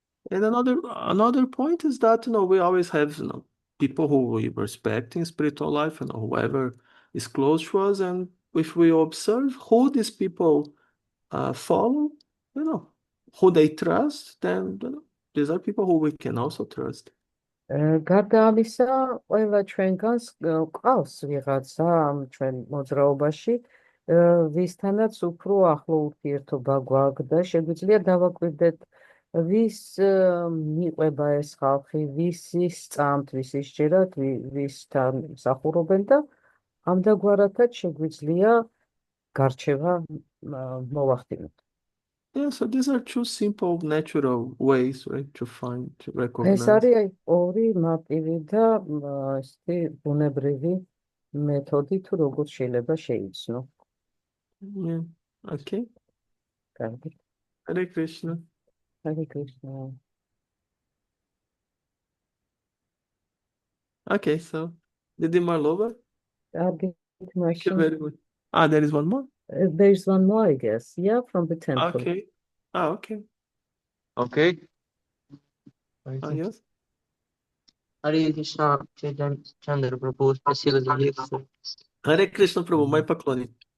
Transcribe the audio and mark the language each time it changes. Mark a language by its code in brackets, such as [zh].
[en] And another point is that we always have people who we respect in spiritual life, and whoever is close to us, and if we observe who these people follow, who they trust, then these are people who we can also trust. [ka] გარდა ამისა, ყველა ჩვენგანს ყავს ვიღაცა ჩვენ მოძრაობაში, ვისთანაც უფრო ახლო ურთიერთობა გვაქვს და შეგვიძლია დავაკვირდეთ ვის მიყვება ეს ხალხი, ვისის სწამთ, ვისის ჯერათ, ვისთან მსახურობენ და ამდაგვარათაც შეგვიძლია გარჩევა მოვახდინოთ. [en] Yeah, so these are two simple, natural ways, right, to recognize. [ka] ეს არის ორი მარტივი და ესეთი ბუნებრივი მეთოდი თუ როგორ შეიძლება შეიცნო. [en] Yeah, okay. [ka] კარგი. [en] Hare Krishna. Hare Krishna. Okay, so Didi Marlova. Thank you very much. There is one more? There's one more, I guess. Yeah, from the temple. Okay. Okay. Okay. Yes. [ru] Харе Кришна, Чандра Прабху, спасибо за лекцию. Hare Krishna Prabhu, мои поклоны.